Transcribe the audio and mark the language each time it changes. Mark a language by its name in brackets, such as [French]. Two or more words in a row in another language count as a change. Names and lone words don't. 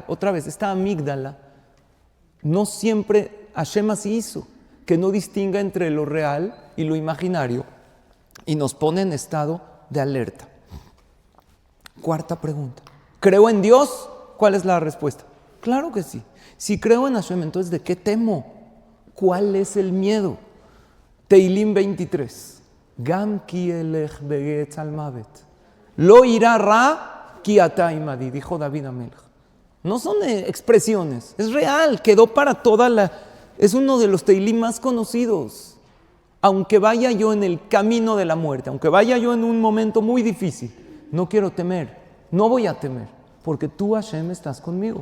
[Spanish] Otra vez, esta amígdala, no siempre Hashem así hizo, que no distinga entre lo real y lo imaginario y nos pone en estado de alerta. Cuarta pregunta. ¿Creo en Dios? ¿Cuál es la respuesta? Claro que sí. Si creo en Hashem, entonces ¿de qué temo? ¿Cuál es el miedo? Teilim 23. [Hebrew] גם כי אלך בגיא צלמות. לא אירא רע כי אתה עמדי, [Spanish] dijo David Amelech. No son expresiones, es real, quedó para toda la... Es uno de los Teilim más conocidos. Aunque vaya yo en el camino de la muerte, aunque vaya yo en un momento muy difícil, no quiero temer, no voy a temer, porque tú, Hashem, estás conmigo.